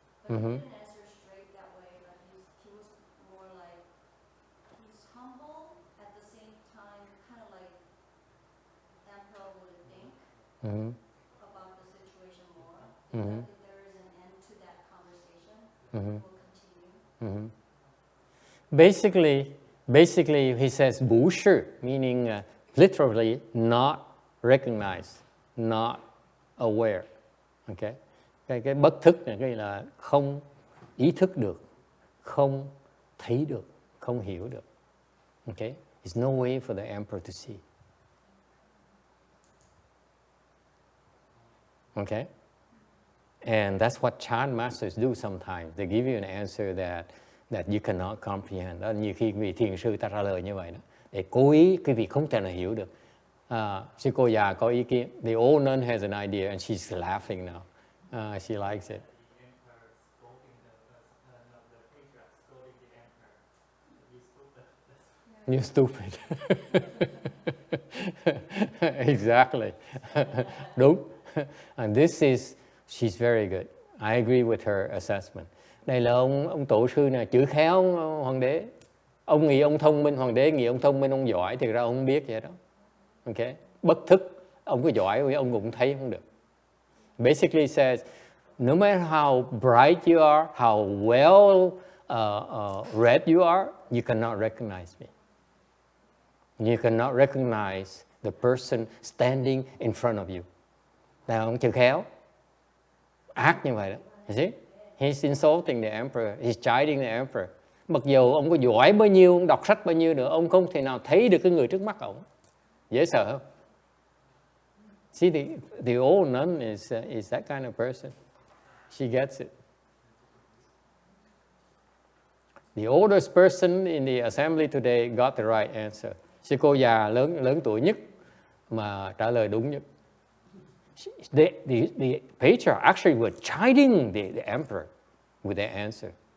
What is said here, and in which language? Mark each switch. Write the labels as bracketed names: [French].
[English] But he didn't answer straight that way, but he was more like, he's humble, at the same time, kind of like the emperor would think about the situation more. That if there is an end to that conversation, it will continue. Basically, he says 不是, meaning literally not recognized, not aware. Okay? [Vietnamese] Cái bất thức này, cái là không ý thức được, không thấy được, không hiểu được. [English] Okay? There's no way for the emperor to see. Okay? And that's what chant masters do sometimes. They give you an answer that you cannot comprehend. [Vietnamese] Đó, nhiều khi vị thiền sư ta trả lời như vậy đó, để cố ý quý vị không thể nào hiểu được. Sư cô già có ý kiến. [English] The old nun has an idea and she's laughing now. She likes it. You're stupid. Exactly. [Vietnamese] Đúng. [English] And she's very good. I agree with her assessment. [Vietnamese] Đây là ông tổ sư này chữ khéo hoàng đế. Ông nghĩ ông thông minh, hoàng đế nghĩ ông thông minh, ông giỏi, thì ra ông không biết vậy đó. [English] Okay? [Vietnamese] Bất thức, ông có giỏi, ông cũng thấy không được. [English] Basically says, no matter how bright you are, how well read you are, you cannot recognize me. You cannot recognize the person standing in front of you. [Vietnamese] Là ông chữ khéo. Ác như vậy đó. [English] You see? He's insulting the emperor. He's chiding the emperor. [Vietnamese] Mặc dù ông có giỏi bao nhiêu, ông đọc sách bao nhiêu nữa, ông không thể nào thấy được cái người trước mắt ông. Dễ sợ không? [English] See, the old nun is that kind of person. She gets it. The oldest person in the assembly today got the right answer. [Vietnamese] Sư cô già lớn tuổi nhất mà trả lời đúng nhất. [English] The patriarch actually were chiding the emperor with their answer.